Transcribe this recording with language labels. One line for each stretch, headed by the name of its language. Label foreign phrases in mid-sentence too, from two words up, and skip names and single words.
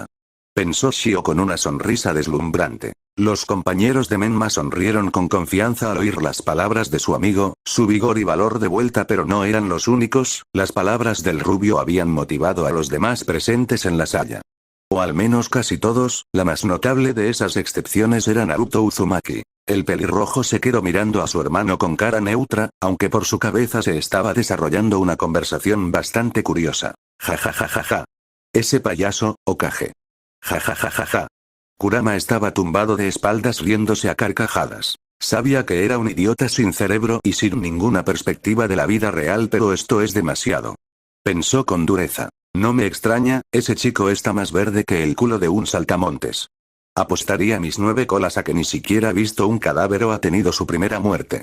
Spanish: Pensó Shio con una sonrisa deslumbrante. Los compañeros de Menma sonrieron con confianza al oír las palabras de su amigo, su vigor y valor de vuelta, pero no eran los únicos, las palabras del rubio habían motivado a los demás presentes en la sala. O al menos casi todos, la más notable de esas excepciones era Naruto Uzumaki. El pelirrojo se quedó mirando a su hermano con cara neutra, aunque por su cabeza se estaba desarrollando una conversación bastante curiosa. Ja ja ja ja ja. Ese payaso, Hokage. Ja ja ja ja ja. Kurama estaba tumbado de espaldas riéndose a carcajadas. Sabía que era un idiota sin cerebro y sin ninguna perspectiva de la vida real, pero esto es demasiado. Pensó con dureza. No me extraña, ese chico está más verde que el culo de un saltamontes. Apostaría mis 9 colas a que ni siquiera ha visto un cadáver o ha tenido su primera muerte.